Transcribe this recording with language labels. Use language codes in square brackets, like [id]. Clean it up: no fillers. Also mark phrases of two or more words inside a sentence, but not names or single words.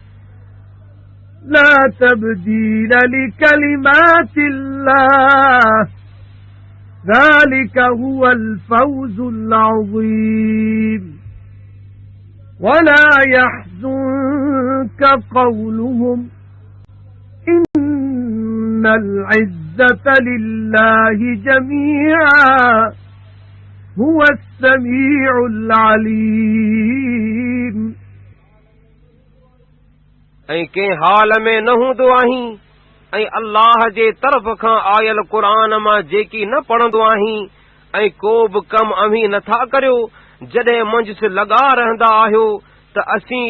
[ar] لا تبديل لكلمات الله ذلك هو الفوز العظيم ولا يحزنك قولهم إن العزة لله جميعا هو السميع العليم [sd] ऐं कंहिं हाल में न हूंदो आहीं ऐं अल्लाह जे तरफ़ खां आयल क़ुर मां जेकी न पढ़ंदो आहीं ऐं को बि कमु अव्हीं नथा करियो जॾहिं मंझि लॻा रहंदा आहियो त असीं